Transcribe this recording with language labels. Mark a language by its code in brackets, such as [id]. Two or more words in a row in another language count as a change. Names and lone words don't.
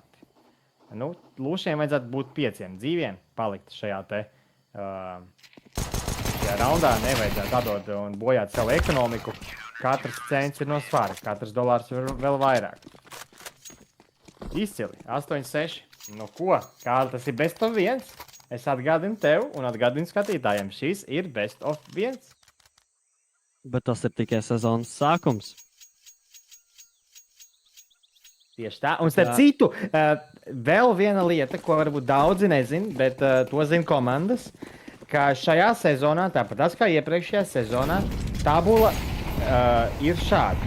[lv] Lūšiem vajadzētu būt 5 dzīviem palikt šajā raundā. Nevajadzētu atdot un bojāt savu ekonomiku. Katrs cents ir no svara, katrs dolārs ir vēl vairāk. Izcili, 8-6. Ko? Kāda tas ir [en] best of 1? [lv] Es atgādinu tev un atgādinu skatītājiem. Šis ir [en] best of 1. [lv] Bet tas ir tikai sezonas sākums. Tieši tā. Un starp citu, vēl viena lieta, ko varbūt daudzi nezin, bet to zina komandas, ka šajā sezonā, tāpat kā iepriekšējā sezonā, tabula ir šāda.